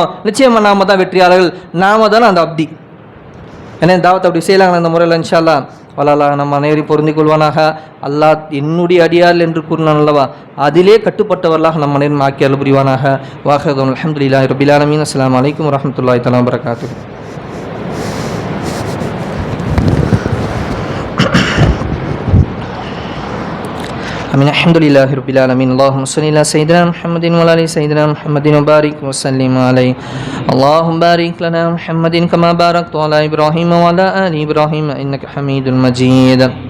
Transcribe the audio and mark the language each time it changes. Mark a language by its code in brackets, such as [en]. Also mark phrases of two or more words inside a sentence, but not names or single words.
[ta] நிச்சயமாக நாம தான் வெற்றியாளர்கள், நாம தானே அந்த அப்தி. ஏன்னா தாவத்தை அப்படி செய்யலாங்க அந்த முறையில். [ar] إن شاء الله والله [ta] நம்ம அனைவரையும் பொருந்தி கொள்வானாக. அல்லாஹ் என்னுடைய அடியார் என்று கூறினான் அல்லவா, அதிலே கட்டுப்பட்டவர்களாக நம்ம அனைவரும் ஆக்கி அருள் புரிவானாக. [ar] واحد الحمد لله رب العالمين السلام عليكم ورحمة الله تعالى وبركاته. آمين. الحمد لله رب العالمين. اللهم صل على سيدنا محمد وعلى ال سيدنا محمد وبارك وسلم عليه. اللهم بارك لنا محمد كما باركت على ابراهيم وعلى ال ابراهيم انك حميد مجيد.